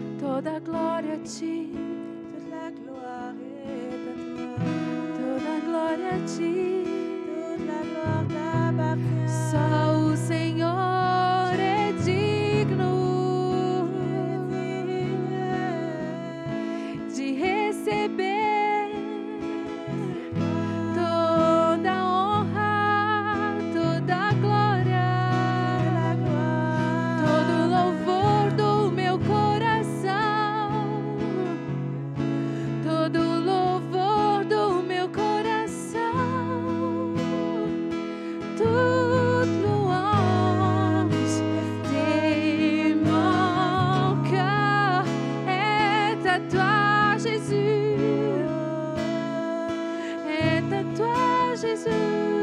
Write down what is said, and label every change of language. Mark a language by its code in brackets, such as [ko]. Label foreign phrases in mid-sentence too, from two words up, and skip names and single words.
[pt] Toda glória a ti, [fr] Toute la gloire est à toi. [pt] toda glória a ti. [fr] Toute la gloire t'appartient. [pt] Só o Senhor é digno de receber toda honra, toda glória, todo louvor do meu coração, todo louvor do meu coração. [fr] Toute louange de mon cœur est à toi, Jésus. Est à toi, Jésus.